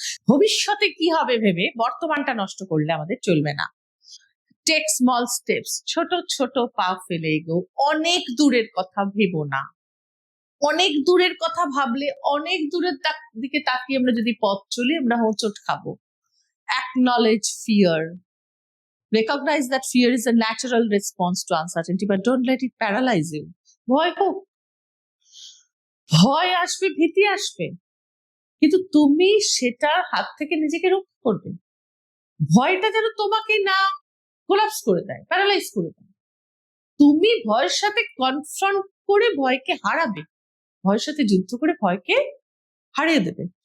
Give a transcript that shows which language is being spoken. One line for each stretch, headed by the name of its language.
Bangla: ভবিষ্যতে কি হবে ভেবে বর্তমানটা নষ্ট করলে আমাদের চলবে না।
English: take small steps,
Bangla: ছোট ছোট পা ফেলে এগো। অনেক দূরের কথা ভেবো না। অনেক দূরের কথা ভাবলে, অনেক দূরের দিকে তাকিয়ে আমরা যদি পথ চলি, আমরা হোঁচট খাবো।
English: Acknowledge fear. Recognize that fear is a natural response to uncertainty, but don't let it paralyze you.
Bangla: ভয় হোক, ভয় আসবে, ভীতি আসবে, কিন্তু তুমি সেটার হাত থেকে নিজেকে রক্ষা করবে। ভয়টা যেন তোমাকে না কোলাপস করে দেয়, প্যারালাইজ করে দেয়। তুমি ভয়ের সাথে কনফ্রন্ট করে ভয়কে হারাবে, ভয়ের সাথে যুদ্ধ করে ভয়কে হারিয়ে দেবে।